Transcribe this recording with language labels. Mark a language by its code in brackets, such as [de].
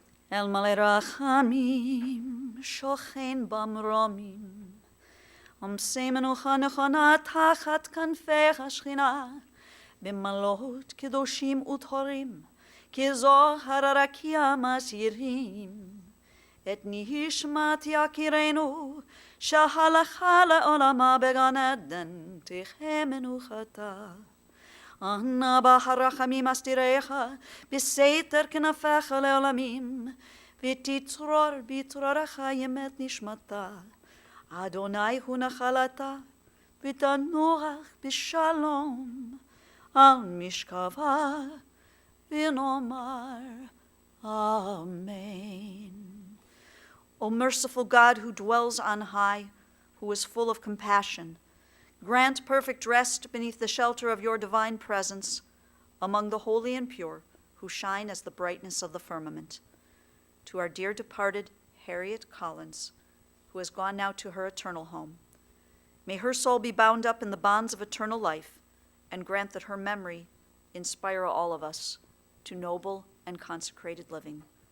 [he] El Mole Rachamim, Shochen Bamromim, Omsei Menucha Nechona Tachat Kanfei HaShechina, B'malot Kedoshim U'Torim, Kezohar HaRakia Masirim, Et Nishmat Yakirenu, שהלכה לעולמה בגן עדן, תחיה מנוחתה. אנא ברחמים אסתירך, בסתר כנפיך לעולמים, ותצרור בצרור החיים את נשמתה. אדוני הוא נחלתה, ותנוח בשלום, על משכבה, ונאמר אמן. [en] O merciful God, who dwells on high, who is full of compassion, grant perfect rest beneath the shelter of your divine presence among the holy and pure, who shine as the brightness of the firmament. To our dear departed Harriett Collins, who has gone now to her eternal home, may her soul be bound up in the bonds of eternal life, and grant that her memory inspire all of us to noble and consecrated living.